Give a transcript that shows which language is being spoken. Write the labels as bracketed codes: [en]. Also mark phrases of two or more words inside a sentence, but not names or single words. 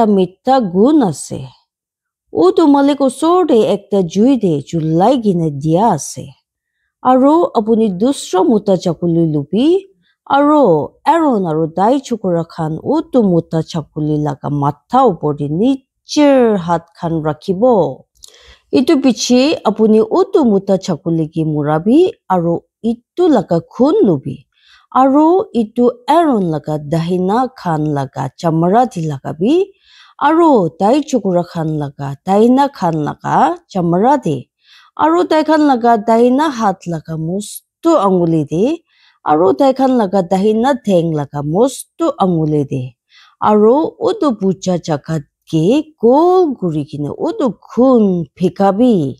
[nag] মিঠা গুণ আছে উটো মালিক ওচৰতে একটা জুই দে জ্বলাই কিনা দিয়া আছে আৰু আপুনি দুসৰা মোটা ছাগলী লবি আৰু এৰন আৰু তাই চুকুৰা খান উটো মোটা ছাগলী লগা মাথা ওপৰতে nicher hat khan rakhibo itu piche apuni utu muta chakuli ki murabi aru itu laga khun lubi aru itu Aaron laga dahina khan laga chamara di lagabi aru dai chukura khan laga daina khan laga chamara di aru dai khan laga daina hat laga mustu anguli di aru dai khan laga dahina theng laga mustu anguli di aru utu puja jagat ke gol guri kine utu khun phikabi